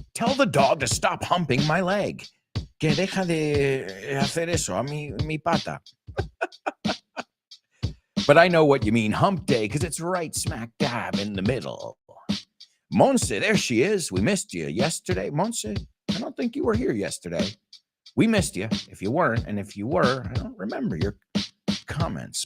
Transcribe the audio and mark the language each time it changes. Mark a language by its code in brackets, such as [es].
[en] Tell the dog to stop humping my leg. [es] Que deja de hacer eso a mi pata. [en] But I know what you mean, hump day, because it's right smack dab in the middle. Monse, there she is. We missed you yesterday. Monse, I don't think you were here yesterday. We missed you if you weren't, and if you were, I don't remember your comments.